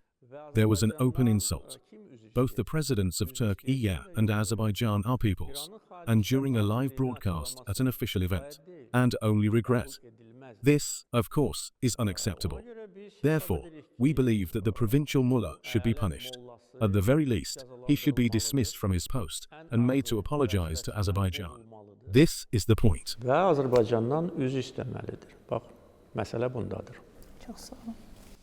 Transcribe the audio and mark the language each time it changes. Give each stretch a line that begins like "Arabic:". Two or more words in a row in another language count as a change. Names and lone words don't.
English: There was an open insult. Both the presidents of Turkey and Azerbaijan are peoples, and during a live broadcast at an official event, and only regret. This, of course, is unacceptable. Therefore, we believe that the provincial mullah should be punished. At the very least, he should be dismissed from his post and made to apologize to Azerbaijan. This is the point.
Azerbaijani: Və Azərbaycandan üzr istəməlidir. Bax, məsələ bundadır. Çox sağ olun.